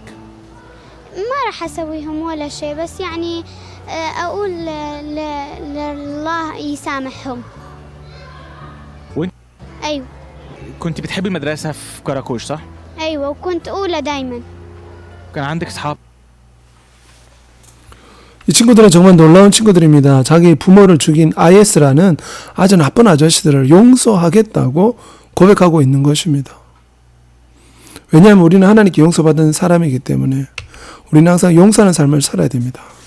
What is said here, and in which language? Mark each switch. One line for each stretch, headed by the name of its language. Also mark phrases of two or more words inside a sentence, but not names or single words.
Arabic: ما راح أسويهم ولا شيء بس يعني أقول لله يسامحهم. وانت أيوة كنت بتحبي المدرسه في كراكوش صح؟ أيوة وكنت أولى دايما. كان عندك اصحاب؟
Korean: 이 친구들은 정말 놀라운 친구들입니다. 자기 부모를 죽인 IS라는 아주 나쁜 아저씨들을 용서하겠다고 고백하고 있는 것입니다. 왜냐하면 우리는 하나님께 용서받은 사람이기 때문에 우리는 항상 용서하는 삶을 살아야 됩니다.